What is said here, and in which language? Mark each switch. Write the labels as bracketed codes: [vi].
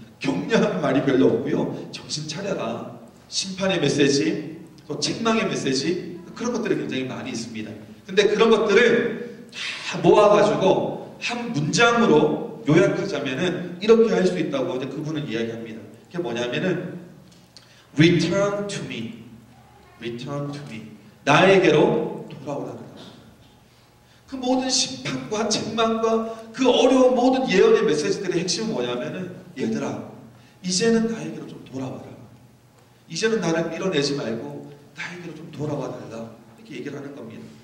[ko] 격려하는 말이 별로 없고요, 정신 차려라, 심판의 메시지, 또 책망의 메시지, 그런 것들이 굉장히 많이 있습니다. 근데 그런 것들을 다 모아가지고 한 문장으로 요약하자면은 이렇게 할 수 있다고 이제 그분은 이야기합니다. 그게 뭐냐면은 [en] Return to me. Return to me. [ko] 나에게로 돌아오라는 것. 그 모든 심판과 책망과 그 어려운 모든 예언의 메시지들의 핵심은 뭐냐면은, 얘들아, 이제는 나에게로 좀 돌아와라. 이제는 나를 밀어내지 말고 나에게로 좀 돌아와 달라. 이렇게 얘기를 하는 겁니다.